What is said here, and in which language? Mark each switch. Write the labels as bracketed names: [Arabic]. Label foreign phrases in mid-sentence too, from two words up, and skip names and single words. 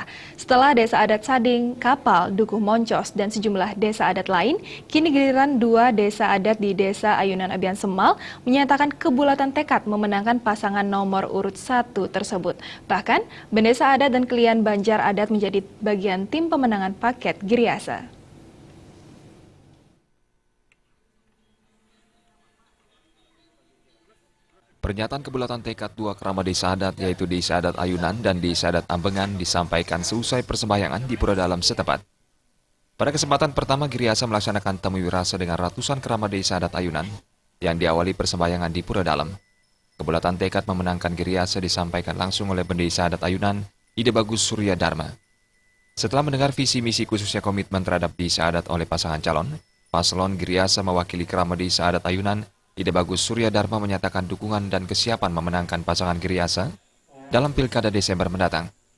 [Indonesian] Setelah Desa Adat Sading, Kapal, Dukuh Moncos, dan sejumlah desa adat lain, kini giliran dua desa adat di Desa Ayunan Abian Semal menyatakan kebulatan tekad memenangkan pasangan nomor urut 1 tersebut. Bahkan, Bendesa Adat dan Kelian Banjar Adat menjadi bagian tim pemenangan Paket Giriasa. Pernyataan kebulatan tekad dua kerama desa adat yaitu Desa Adat Ayunan dan Desa Adat Ambengan disampaikan seusai persembahyangan di Pura Dalam setempat. Pada kesempatan pertama, Giriasa melaksanakan temu wirasa dengan ratusan kerama Desa Adat Ayunan yang diawali persembahyangan di Pura Dalam. Kebulatan tekad memenangkan Giriasa disampaikan langsung oleh Bendesa Adat Ayunan, Ide Bagus Surya Dharma. Setelah mendengar visi misi khususnya komitmen terhadap desa adat oleh pasangan calon, paslon Giriasa mewakili kerama Desa Adat Ayunan, Ide Bagus Surya Dharma menyatakan dukungan dan kesiapan memenangkan pasangan Giriasa dalam Pilkada Desember mendatang.